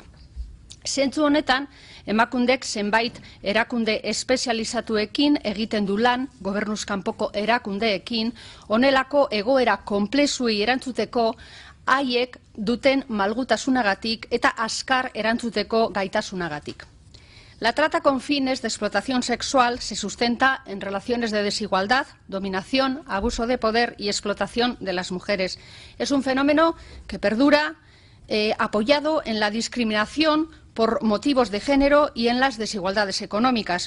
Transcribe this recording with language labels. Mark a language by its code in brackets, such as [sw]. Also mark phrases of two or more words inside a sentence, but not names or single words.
[eu] Zentzu honetan, emakundek zenbait erakunde espezializatuekin egiten du lan, gobernuz kanpoko erakundeekin, honelako egoera konplexuei erantzuteko, haiek duten malgutasunagatik eta azkar erantzuteko gaitasunagatik. [es] La trata con fines de explotación sexual se sustenta en relaciones de desigualdad, dominación, abuso de poder y explotación de las mujeres. Es un fenómeno que perdura apoyado en la discriminación por motivos de género y en las desigualdades económicas.